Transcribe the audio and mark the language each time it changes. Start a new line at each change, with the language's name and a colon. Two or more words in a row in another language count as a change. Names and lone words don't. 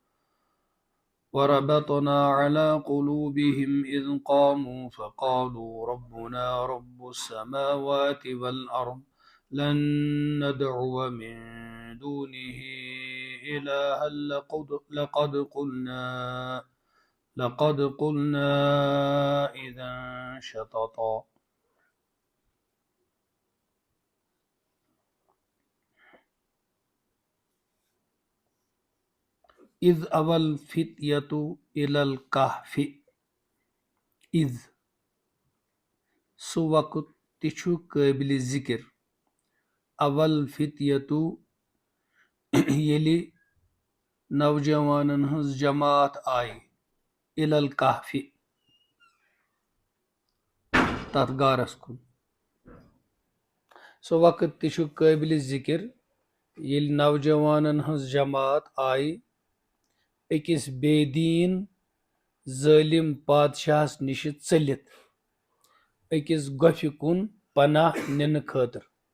Arabic: وربطنا على قلوبهم إذ قاموا فقالوا ربنا رب السماوات والأرض لن ندعو من دونه إلها لقد قلنا إذا شططا إذ أوى الفتية إلى الكهف
Kashmiri: إذ سُہ وقت تہِ چھُ قٲبلِ ذِکر اول فتیتو ییٚلہِ نوجوانن ہٕنٛز جماعت آیہِ
Arabic: اِلى الكهف
Kashmiri: تتھ غارس کُن سُہ وقت تہِ چھُ قٲبلِ ذِکر ییٚلہِ نوجوانن ہٕنٛز جماعت آیہِ أکِس بے دیٖن ظٲلِم بادشاہس نِشہِ ژٔلِتھ أکِس گۄپھِ کُن پناہ نِنہٕ خٲطرٕ